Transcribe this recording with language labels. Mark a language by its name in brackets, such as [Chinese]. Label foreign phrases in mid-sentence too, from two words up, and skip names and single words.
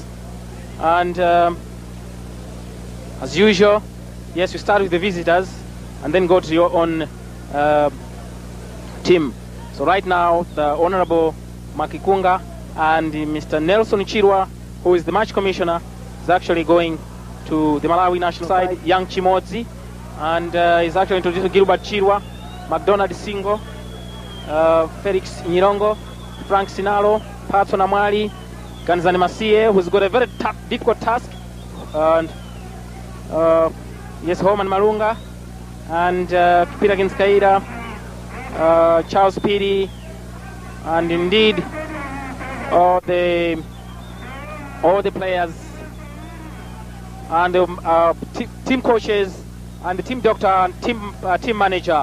[English] And as usual, yes, you start with the visitors and then go to your own team. So right now, the Honorable Mwakikunga and Mr. Nelson Chirwa, who is the match commissioner, is actually going to the Malawi national side, Young Chimodzi, and is actually introduced Gilbert Chirwa, McDonald Singo, Felix Nyirongo, Frank Sinalo, Patson Amwali, Ganzani Masie, who's got a very difficult task, and yes, Homan Marunga, and Peter Ginskaida, Charles Piri, and indeed all the players and the team coaches and the team doctor and team manager.